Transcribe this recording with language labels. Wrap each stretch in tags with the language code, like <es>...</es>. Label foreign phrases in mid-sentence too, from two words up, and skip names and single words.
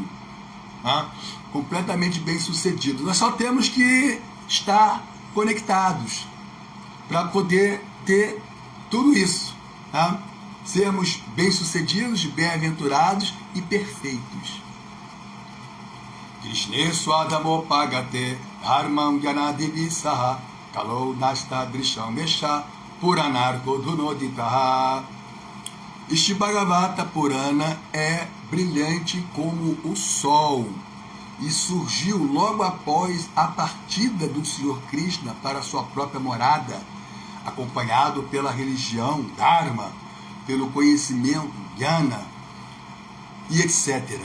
<pt>Completamente bem-sucedido. Nós só temos que estar conectados para poder ter tudo isso. Sermos bem-sucedidos, bem-aventurados e perfeitos.</pt> <sa>कृष्णे स्वधामोपगते धर्मं ज्ञानादिविसह कालो नष्ट दृशं मेष पुराणार्को धुनोदितः.</sa> <pt>Este Bhagavata Purana é brilhante como o sol e surgiu logo após a partida do Senhor Krishna para sua própria morada, acompanhado pela religião Dharma, pelo conhecimento Jnana e etc.</pt>